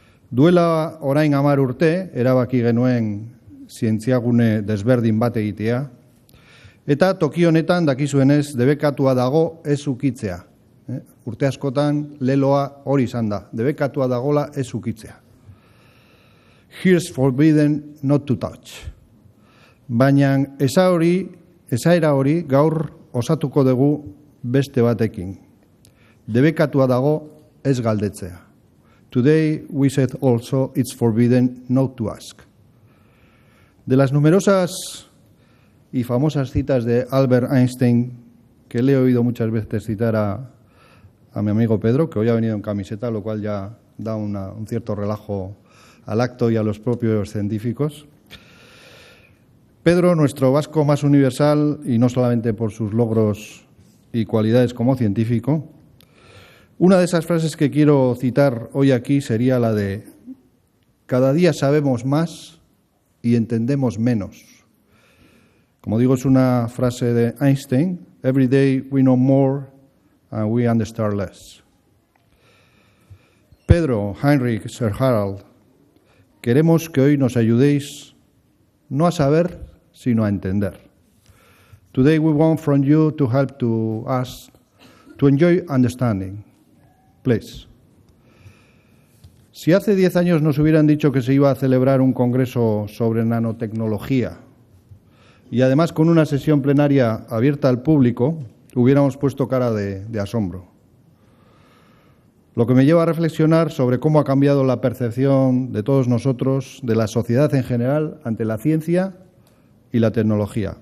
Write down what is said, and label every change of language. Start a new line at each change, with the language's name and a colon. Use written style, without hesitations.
Basque: Duela orain 10 urte, erabaki genuen zientziagune desberdin bat egitea, eta toki honetan dakizuenez debekatua dago ez ukitzea. Urte askotan leloa hori izan da, debekatua dagola ez ukitzea.
English: Here's forbidden not to touch.
Basque: Baina esaera hori gaur osatuko dugu beste batekin. Debekatua dago ez galdetzea.
English: Today we said also it's forbidden not to ask.
Spanish: De las numerosas y famosas citas de Albert Einstein, que le he oído muchas veces citar a mi amigo Pedro, que hoy ha venido en camiseta, lo cual ya da un cierto relajo al acto y a los propios científicos. Pedro, nuestro vasco más universal, y no solamente por sus logros y cualidades como científico, una de esas frases que quiero citar hoy aquí sería la de cada día sabemos más y entendemos menos. Como digo, es una frase de Einstein,
English: every day we know more and we understand less.
Spanish: Pedro, Heinrich, Sir Harald, queremos que hoy nos ayudéis no a saber, sino a entender.
English: Today we want from you to help to us to enjoy understanding. Please.
Spanish: Si hace 10 años nos hubieran dicho que se iba a celebrar un congreso sobre nanotecnología y además con una sesión plenaria abierta al público, hubiéramos puesto cara de asombro. Lo que me lleva a reflexionar sobre cómo ha cambiado la percepción de todos nosotros, de la sociedad en general, ante la ciencia y la tecnología.